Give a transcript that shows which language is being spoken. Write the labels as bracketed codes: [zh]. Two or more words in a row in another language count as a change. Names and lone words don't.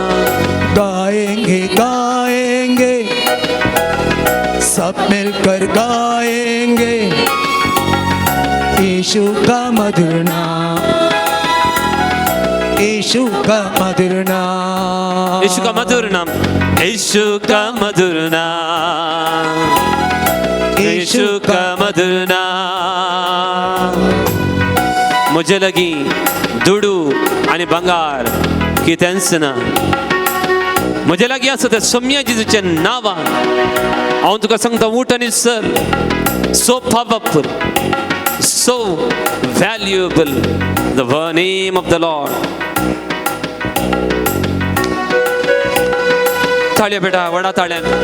[hi] गाएंगे गाएंगे सब मिलकर गाएंगे यीशु का मधुर नाम, यीशु का मधुर नाम, यीशु का मधुर नाम, यीशु का मधुर नाम, यीशु का मधुर नाम. [kok] मुझे लगी दुडू आणि बंगार कितेंच ना. म्हजे लागीं आसा त्या सोम्या जेजूच्या नांवान हांव तुका सांगता उठ आनी चल. [en] So powerful, so valuable the name of the Lord. [kok] ताळ्या बेटा, वडा ताळ्यान.